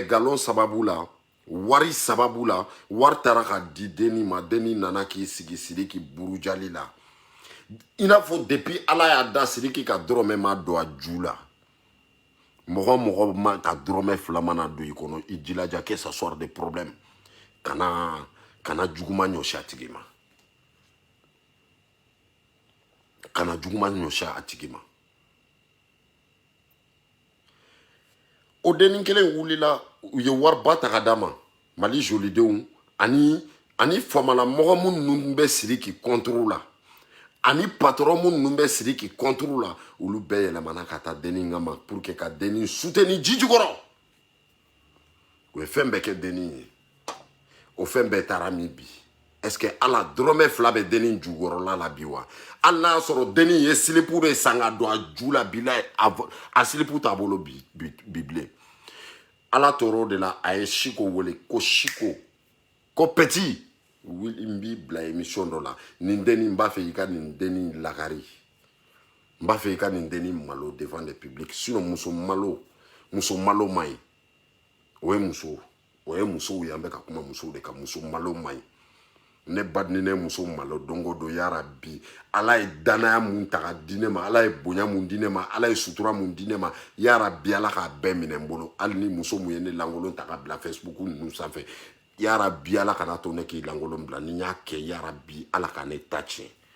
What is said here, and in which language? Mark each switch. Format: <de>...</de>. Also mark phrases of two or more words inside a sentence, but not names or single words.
<bm>galon sababu la wari sababu la wari taara ka di Deni ma Deni nana k'i sigi Sidiki burujali la i n'a fɔ depuis Ala y'a da Sidiki ka dɔrɔmɛ ma don a ju la mɔgɔ ma ka dɔrɔmɛ fila mana don i kɔnɔ i jilaja</bm> <fr>que ça soit des problèmes</fr> <bm>kana juguma ɲɔsi a tigi ma kana juguma ɲɔsi a tigi ma o Deni kelen wulila u ye wariba ta ka d'a ma Mali jolidenw ani famala mɔgɔ minnu bɛ Sidiki contre la ani patron minnu bɛ Sidiki contre la olu bɛɛ yɛlɛmana ka taa Deni kama</bm> <fr>pour que</fr> <bm>ka Deni soutenir ji jukɔrɔ u ye fɛn bɛɛ kɛ Deni ye o fɛn bɛɛ taara min bi est ce que ala dɔrɔmɛ fila bɛ Deni jukɔrɔla la bi wa hali n'a y'a sɔrɔ Deni ye silipu de san ka don a ju la bilahi a silipu t'a bolo bi bilen Ala toro de la a ye Chiko wele ko Chiko ko petit n b'i bila émission dɔ la nin Deni n b'a fɛ i ka nin Deni lakari n b'a fɛ i ka nin Deni malo</bm> <fr>devant le public</fr> <bm>sinon muso malo man ɲi o ye musow ye an bɛ ka kuma musow de kan muso malo man ɲi ne ba ni ne muso malo don o don yarabi Ala ye danaya mun ta ka di ne ma Ala ye bonya mun di ne ma Ala ye sutura mun di ne ma yarabi Ala k'a bɛɛ minɛ n bolo hali ni muso mun ye ne lankolon ta ka bila Facebook ninnu sanfɛ yarabi Ala kana to ne k'i lankolon bila ni n y'a kɛ yarabi Ala ka ne ta tiɲɛ</bm>